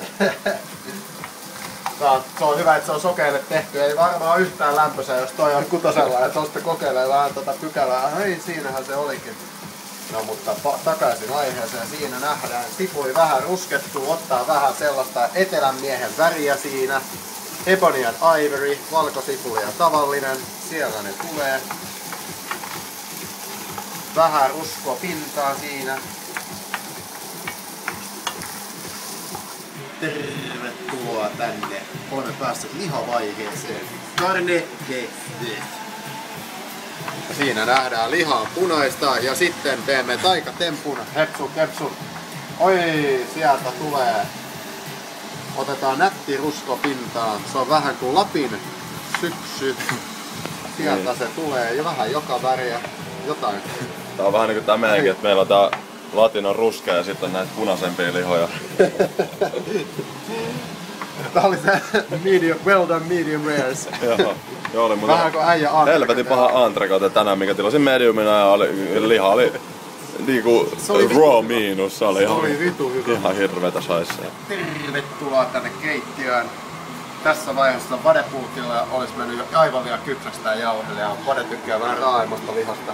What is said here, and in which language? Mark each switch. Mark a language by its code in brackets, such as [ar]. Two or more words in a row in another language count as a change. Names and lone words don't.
[fi] Se on hyvä, että se on sokeille tehty. Ei varmaan yhtään lämpöisä, jos toi on kutosella ja tosta kokeilee vähän tota pykälää. Hei, siinähän se olikin. No mutta takaisin aiheeseen. Siinä nähdään sipuli vähän ruskettuu, ottaa vähän sellaista etelän miehen väriä siinä. Ebony and Ivory, valkosipuli ja tavallinen. Siellä ne tulee. Vähän ruskoa pintaa siinä. Tervetuloa tänne. Olemme päässeet lihavaiheeseen. [fr] Carne de bœuf. [fi] Siinä nähdään lihaa punaista ja sitten teemme taikatempun. Hepsu, kepsu. Oi, sieltä tulee. Otetaan nätti rusko pintaan. Se on vähän kuin Lapin syksy. Sieltä se tulee ja vähän joka väriä. Jotain. Tää on vähän niinku tää meidänkin, että meillä on tää latinon ruskea ja sitten on näitä punaisempia lihoja. Tää oli se [en] medium, well done medium rares. [fi] Joo, oli muuten vähän kuin äijä helvetin paha entrecote tänään, mikä tilasin mediumina ja liha oli niinku raw miinus. Se oli vitu hyvä. Ihan hirveetä shaisseja. Tervetuloa tänne keittiöön. Tässä vaiheessa vadepulkilla olisi mennyt jo aivan liian kypsäksi tää jauhelle ja vade tykkää vähän raaemmasta lihasta.